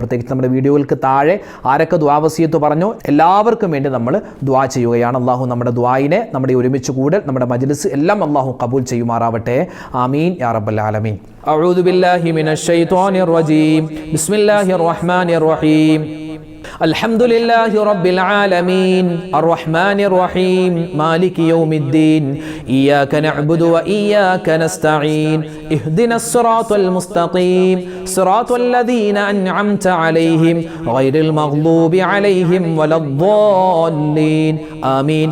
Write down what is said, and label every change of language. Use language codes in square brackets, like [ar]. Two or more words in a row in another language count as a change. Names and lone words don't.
[ml] പ്രത്യേകിച്ച് നമ്മുടെ വീഡിയോകൾക്ക് താഴെ ആരൊക്കെ ദുആ വസിയത്ത് പറഞ്ഞു എല്ലാവർക്കും വേണ്ടി നമ്മൾ ദുആ ചെയ്യുകയാണ്. അള്ളാഹു നമ്മുടെ ദുആയിനെ, നമ്മുടെ ഒരുമിച്ച് കൂടൽ, നമ്മുടെ മജ്ലിസ് എല്ലാം അള്ളാഹു കബൂൽ ചെയ്യുമാറാവട്ടെ. [ar] آمين يا رب العالمين. أعوذ بالله من الشيطان الرجيم. بسم الله الرحمن الرحيم. الحمد لله رب العالمين الرحمن الرحيم مالك يوم الدين إياك نعبد وإياك نستعين اهدنا الصراط المستقيم صراط الذين أنعمت عليهم غير المغضوب عليهم ولا الضالين آمين.